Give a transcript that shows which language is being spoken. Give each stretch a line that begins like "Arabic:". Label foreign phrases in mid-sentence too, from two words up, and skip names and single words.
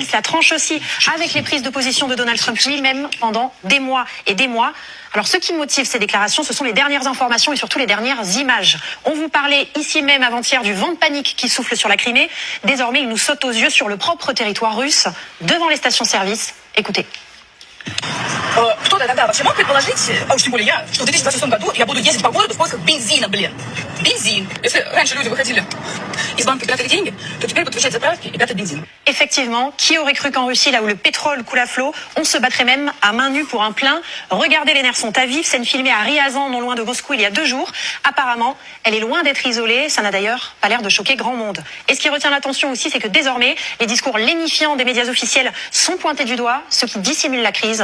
French: Cela tranche aussi avec les prises de position de Donald Trump lui-même pendant des mois et des mois. Alors, ce qui motive ces déclarations, ce sont les dernières informations et surtout les dernières images. On vous parlait ici même avant-hier du vent de panique qui souffle sur la Crimée. Désormais, il nous saute aux yeux sur le propre territoire russe, devant les stations-service. Écoutez.
Russian: Кто-то тогда вообще мог предположить, а уж тем более я, что в 2026 году я буду ездить по городу в поисках бензина, блин. Бензин. Если раньше люди выходили из банка прятать деньги, то теперь будут выезжать заправки и прятать бензин.
French: Effectivement, qui aurait cru qu'en Russie, là où le pétrole coule à flot, on se battrait même à main nue pour un plein. Regardez, les nerfs sont à vif. Scène filmée à Ryazan, non loin de Moscou, il y a 2 jours. Apparemment, elle est loin d'être isolée. Ça n'a d'ailleurs pas l'air de choquer grand monde. Et ce qui retient l'attention aussi, c'est que désormais, les discours lénifiants des médias officiels sont pointés du doigt, ce qui dissimule la crise.